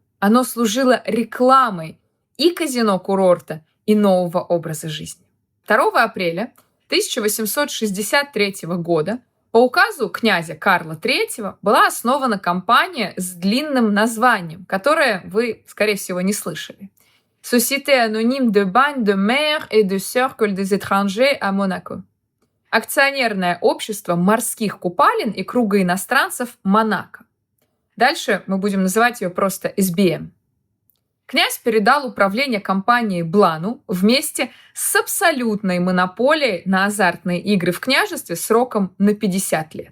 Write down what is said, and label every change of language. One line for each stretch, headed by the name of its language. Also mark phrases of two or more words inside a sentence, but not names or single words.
Russian: Оно служило рекламой и казино-курорта, и нового образа жизни. 2 апреля 1863 года по указу князя Карла III была основана компания с длинным названием, которое вы, скорее всего, не слышали.
French: Société anonyme de bagne de mer et de cercle des étrangers à Monaco.
Russian: Акционерное общество морских купалин и круга иностранцев Монако. Дальше мы будем называть ее просто SBM. Князь передал управление компанией Блану вместе с абсолютной монополией на азартные игры в княжестве сроком на 50 лет.